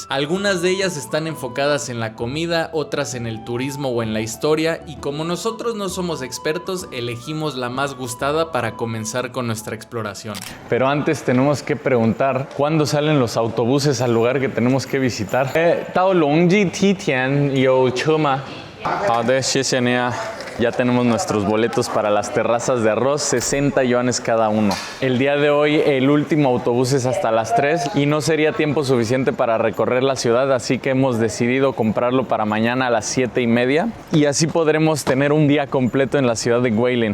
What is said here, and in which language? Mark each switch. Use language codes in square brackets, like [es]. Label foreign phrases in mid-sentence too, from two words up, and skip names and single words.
[es] Algunas de ellas están enfocadas en la comida, otras en el turismo o en la historia, y como nosotros no somos expertos, elegimos la más gustada para comenzar con nuestra exploración. Pero antes tenemos que preguntar ¿cuándo salen los autobuses al lugar que tenemos que visitar? [zh] 到龙记梯田有车吗？好的，谢谢你啊。 [es] Ya tenemos nuestros boletos para las terrazas de arroz, 60 yuanes cada uno. El día de hoy el último autobús es hasta las 3 y no sería tiempo suficiente para recorrer la ciudad, así que hemos decidido comprarlo para mañana a las 7:30 y así podremos tener un día completo en la ciudad de Guilin.